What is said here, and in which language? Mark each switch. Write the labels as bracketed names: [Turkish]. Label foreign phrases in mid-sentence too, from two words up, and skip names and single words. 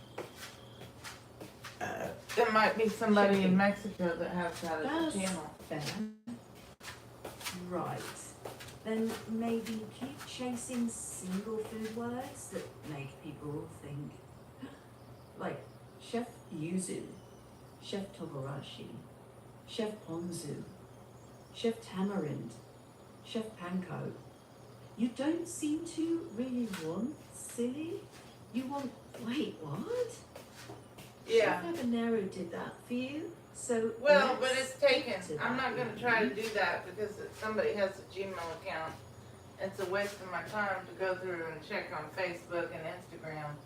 [English] There might be somebody in Checking. Mexico that has that as a That's channel. fair. Right. Then maybe keep chasing single food words that make people think. Like Chef Yuzu, Chef Togarashi, Chef Ponzu, Chef Tamarind, Chef Panko. You don't seem to really want silly. You want, wait, what? Yeah. Chef Habanero did that for you, so Well, but let's it's taken. stick to I'm that not gonna one. try to do that because somebody has a Gmail account. It's a waste of my time to go through and check on Facebook and Instagram.